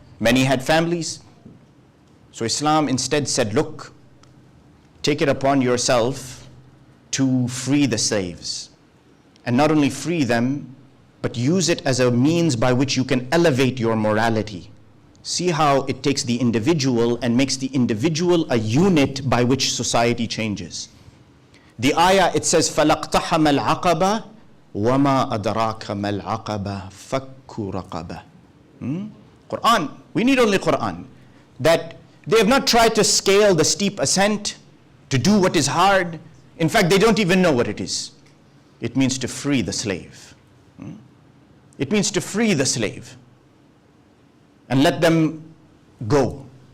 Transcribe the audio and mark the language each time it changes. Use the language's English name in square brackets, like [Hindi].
[English] Many had families. So Islam instead said, look, take it upon yourself to free the slaves. And not only free them, but use it as a means by which you can elevate your morality. See how it takes the individual and makes the individual a unit by which society changes. The ayah, it says, [Arabic] فَلَقْتَحَمَ الْعَقَبَةِ وَمَا أَدْرَاكَ مَا الْعَقَبَةِ فَكُّ رَقَبَةِ. [English] Quran, we need only Quran. That they have not tried to scale the steep ascent, to do what is hard. In fact, they don't even know what it is. It means to free the slave. It means to free the slave and let them go.